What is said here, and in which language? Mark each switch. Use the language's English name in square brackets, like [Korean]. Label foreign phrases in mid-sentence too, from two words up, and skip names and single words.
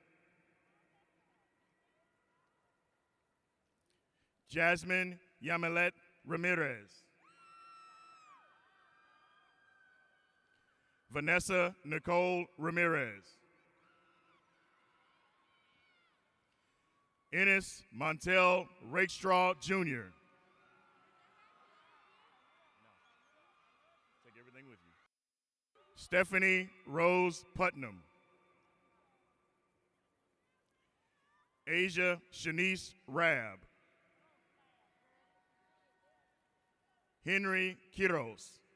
[English] Jasmine Yamilet Ramirez. Vanessa Nicole Ramirez. Ennis Montel Rakestraw Jr. Take everything with you. Stephanie Rose Putnam. Asia Shanice Rab. Henry Quiros.